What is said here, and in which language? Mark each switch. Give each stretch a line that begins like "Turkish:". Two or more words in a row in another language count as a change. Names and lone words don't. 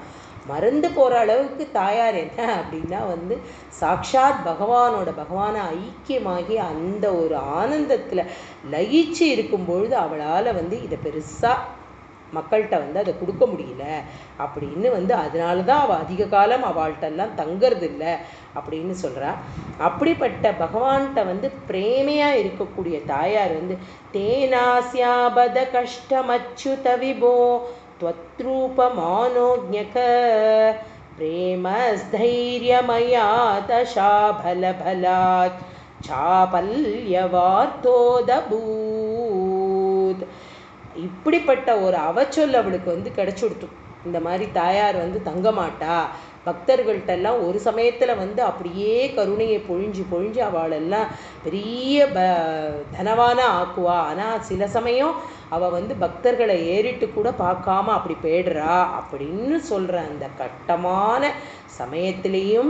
Tamil: மறந்து போகிற அளவுக்கு தாயார் என்ன அப்படின்னா சாக்ஷாத் பகவானை ஐக்கியமாகி அந்த ஒரு ஆனந்தத்தில் லயிச்சு இருக்கும்பொழுது அவளால் இதை பெருசாக மக்கள்கிட்ட அதை கொடுக்க முடியல அப்படின்னு அதனால தான் அவள் அதிக காலம் அவள்கிட்டெல்லாம் தங்கிறது இல்லை அப்படின்னு சொல்கிறா. அப்படிப்பட்ட பகவான்கிட்ட பிரேமையாக இருக்கக்கூடிய தாயார்
Sanskrit: तेनास्यापद कष्टमच्युत विभो त्वत्रूपमानोज्ञक प्रेमस्थैर्यमयातशाफलफलात् चापल्यवार्तोदभूत्.
Tamil: இப்படிப்பட்ட ஒரு அவச்சொல் அவளுக்கு வந்து கிடைச்சுடுத்து. இந்த மாதிரி தாயார் வந்து தங்க மாட்டா, பக்தர்கள்ட்டெல்லாம் ஒரு சமயத்தில் வந்து அப்படியே கருணையை பொழிஞ்சு பொழிஞ்சு அவளெல்லாம் பெரிய தனவான ஆக்குவா. ஆனால் சில சமயம் அவள் வந்து பக்தர்களை ஏறிட்டு கூட பார்க்காம அப்படி போயிடுறா அப்படின்னு சொல்கிற அந்த கட்டமான சமயத்திலையும்.